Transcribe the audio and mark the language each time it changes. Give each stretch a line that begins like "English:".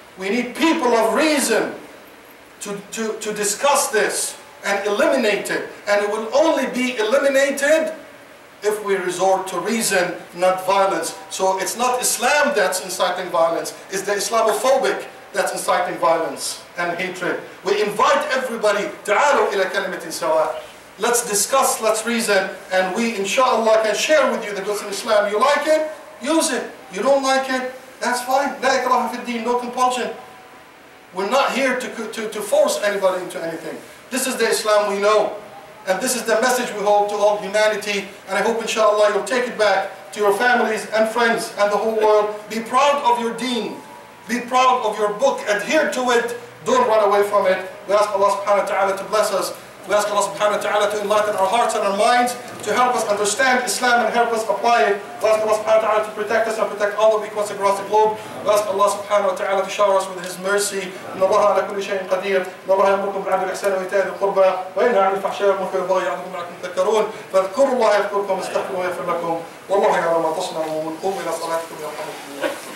English: We need people of reason to discuss this and eliminate it. And it will only be eliminated if we resort to reason, not violence. So it's not Islam that's inciting violence, it's the Islamophobic that's inciting violence and hatred. We invite everybody,
Arabic: تعالوا إلى كلمة سواء.
English: Let's discuss, let's reason, and we inshallah can share with you the goods in Islam. You like it? Use it. You don't like it? That's fine.
Arabic: لا إكراه في الدين,
English: no compulsion. We're not here to force anybody into anything. This is the Islam we know. And this is the message we hold to all humanity. And I hope inshallah you'll take it back to your families and friends and the whole world. Be proud of your deen. Be proud of your book. Adhere to it. Don't run away from it. We ask Allah subhanahu wa ta'ala to bless us. We ask Allah subhanahu wa ta'ala to enlighten our hearts and our minds, to help us understand Islam and help us apply it. We ask Allah subhanahu wa ta'ala to protect us and protect all the weak ones across the globe. We ask Allah subhanahu wa ta'ala to shower us with His mercy.
Arabic: إن الله على كل شيء قدير. إن الله يأمركم بالعدل والإحسان وإيتاء ذي القربى وينهى عن الفحشاء والمنكر والبغي يعظكم لعلكم تذكرون فاذكروا الله يذكركم واستغفروه يغفر لكم والله يعلم ما تصنعون قوموا إلى صلاتكم يرحمكم الله.